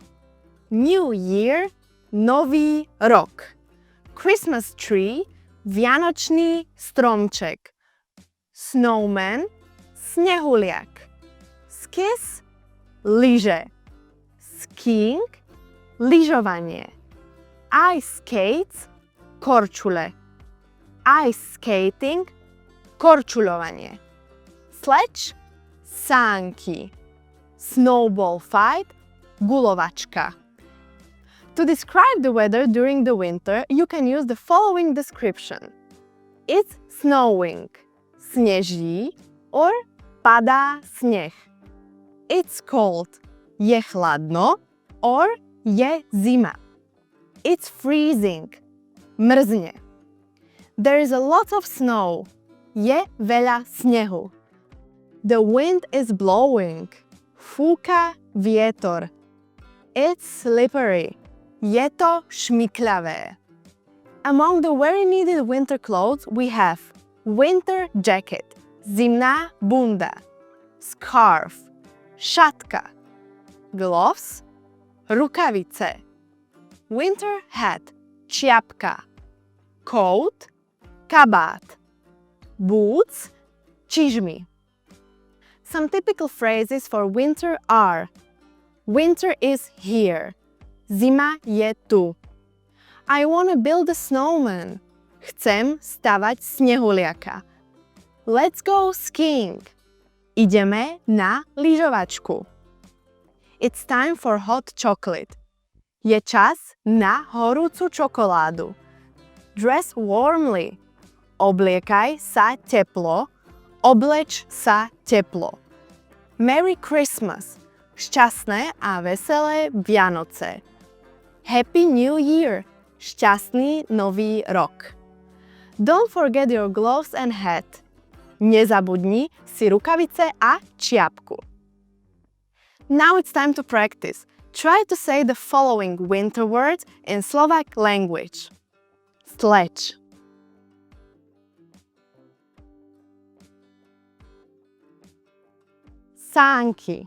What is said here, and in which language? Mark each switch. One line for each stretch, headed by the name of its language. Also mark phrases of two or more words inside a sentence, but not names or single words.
English: New Year,
Slovak: Nový rok.
English: Christmas tree,
Slovak: vianočný stromček.
English: Snowman, snehuliak. Skis, lyže. Skiing, lyžovanie. Ice skates, korčule. Ice skating, korčuľovanie. Sledge, sánky. Snowball fight, guľovačka. To describe the weather during the winter, you can use the following description. It's snowing, sneží, or
Slovak: padá sneh.
English: It's cold,
Slovak: je chladno, or je zima.
English: It's freezing, mrzne. There is a lot of snow,
Slovak: je veľa snehu.
English: The wind is blowing,
Slovak: fúka vietor.
English: It's slippery,
Slovak: je to šmykľavé.
English: Among the very needed winter clothes we have winter jacket,
Slovak: zimná bunda, scarf, šatka, gloves, rukavice,
English: winter hat,
Slovak: čiapka, coat, kabát, boots, čižmy.
English: Some typical phrases for winter are: winter is here.
Slovak: Zima je tu.
English: I wanna build a snowman.
Slovak: Chcem stavať snehuliaka.
English: Let's go skiing.
Slovak: Ideme na lyžovačku.
English: It's time for hot chocolate.
Slovak: Je čas na horúcu čokoládu.
English: Dress warmly.
Slovak: Obliekaj sa teplo. Obleč sa teplo.
English: Merry Christmas.
Slovak: Šťastné a veselé Vianoce.
English: Happy New Year.
Slovak: Šťastný nový rok.
English: Don't forget your gloves and hat.
Slovak: Nezabudni si rukavice a čiapku.
English: Now it's time to practice. Try to say the following winter words in Slovak language. Sledge. Sánky.